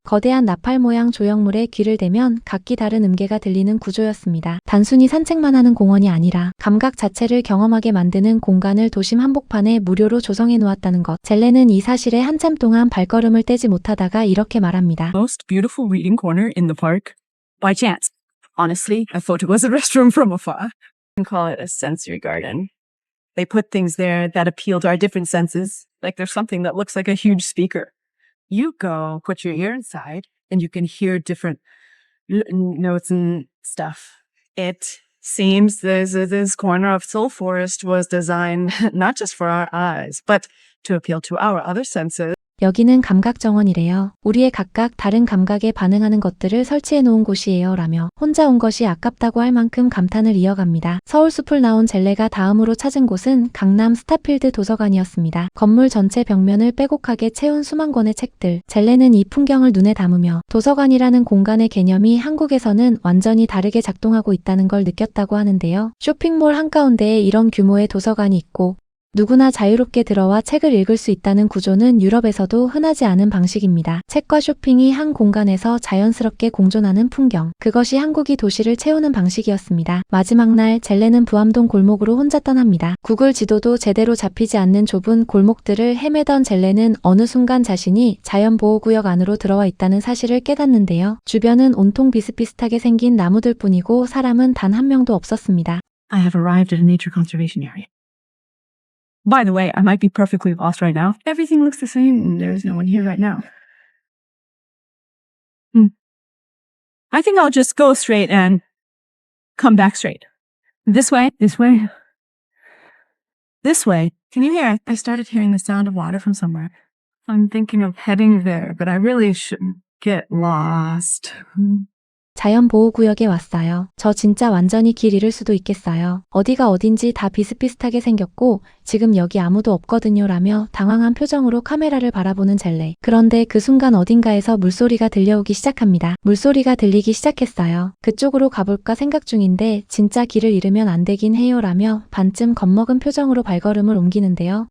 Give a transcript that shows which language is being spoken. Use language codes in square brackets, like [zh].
[ko] 거대한 나팔 모양 조형물에 귀를 대면 각기 다른 음계가 들리는 구조였습니다. 단순히 산책만 하는 공원이 아니라 감각 자체를 경험하게 만드는 공간을 도심 한복판에 무료로 조성해 놓았다는 것. 젤레는 이 사실에 한참 동안 발걸음을 떼지 못하다가 이렇게 말합니다. [en] Most beautiful reading corner in the park by chance. Honestly, I thought it was a restroom from afar. You can call it a sensory garden. They put things there that appeal to our different senses. Like there's something that looks like a huge speaker. You go put your ear inside and you can hear different notes and stuff. It seems this corner of Seoul Forest was designed not just for our eyes, but to appeal to our other senses. [ko] 여기는 감각 정원이래요. 우리의 각각 다른 감각에 반응하는 것들을 설치해 놓은 곳이에요 라며 혼자 온 것이 아깝다고 할 만큼 감탄을 이어갑니다. 서울숲을 나온 젤레가 다음으로 찾은 곳은 강남 스타필드 도서관이었습니다. 건물 전체 벽면을 빼곡하게 채운 수만 권의 책들. 젤레는 이 풍경을 눈에 담으며 도서관이라는 공간의 개념이 한국에서는 완전히 다르게 작동하고 있다는 걸 느꼈다고 하는데요. 쇼핑몰 한가운데에 이런 규모의 도서관이 있고 누구나 자유롭게 들어와 책을 읽을 수 있다는 구조는 유럽에서도 흔하지 않은 방식입니다. 책과 쇼핑이 한 공간에서 자연스럽게 공존하는 풍경. 그것이 한국이 도시를 채우는 방식이었습니다. 마지막 날 젤레는 부암동 골목으로 혼자 떠납니다. 구글 지도도 제대로 잡히지 않는 좁은 골목들을 헤매던 젤레는 어느 순간 자신이 자연보호구역 안으로 들어와 있다는 사실을 깨닫는데요. 주변은 온통 비슷비슷하게 생긴 나무들 뿐이고 사람은 단 한 명도 없었습니다. [en] I have arrived at a nature conservation area. By the way, I might be perfectly lost right now. Everything looks the same and there's no one here right now. I think I'll just go straight and come back straight. This way, this way, this way. Can you hear it? I started hearing the sound of water from somewhere. I'm thinking of heading there, but I really shouldn't get lost. [ko] 자연보호구역에 왔어요. 저 진짜 완전히 길 잃을 수도 있겠어요. 어디가 어딘지 다 비슷비슷하게 생겼고 지금 여기 아무도 없거든요 라며 당황한 표정으로 카메라를 바라보는 젤레. 그런데 그 순간 어딘가에서 물소리가 들려오기 시작합니다. 물소리가 들리기 시작했어요. 그쪽으로 가볼까 생각 중인데 진짜 길을 잃으면 안 되긴 해요 라며 반쯤 겁먹은 표정으로 발걸음을 옮기는데요.